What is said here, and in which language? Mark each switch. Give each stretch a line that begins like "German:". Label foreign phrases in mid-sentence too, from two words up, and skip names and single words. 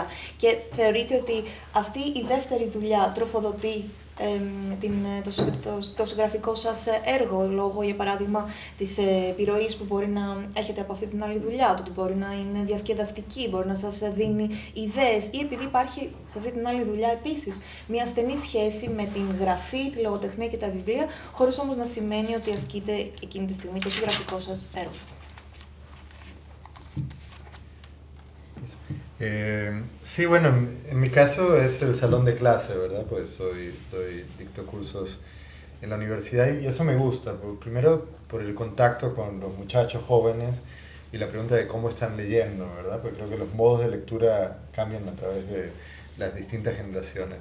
Greek: Και θεωρείτε ότι αυτή η δεύτερη δουλειά τροφοδοτεί το συγγραφικό σας έργο, λόγω για παράδειγμα της επιρροής που μπορεί να έχετε από αυτή την άλλη δουλειά, το ότι μπορεί να είναι διασκεδαστική, μπορεί να σας δίνει ιδέες ή επειδή υπάρχει σε αυτή την άλλη δουλειά επίσης μια στενή σχέση με την γραφή, τη λογοτεχνία και τα βιβλία, χωρίς όμως να σημαίνει ότι ασκείτε εκείνη τη στιγμή το συγγραφικό σας έργο.
Spanish: Sí, bueno, en mi caso es el salón de clase, ¿verdad? Pues dicto cursos en la universidad y eso me gusta. Primero por el contacto con los muchachos jóvenes y la pregunta de cómo están leyendo, ¿verdad? Porque creo que los modos de lectura cambian a través de las distintas generaciones.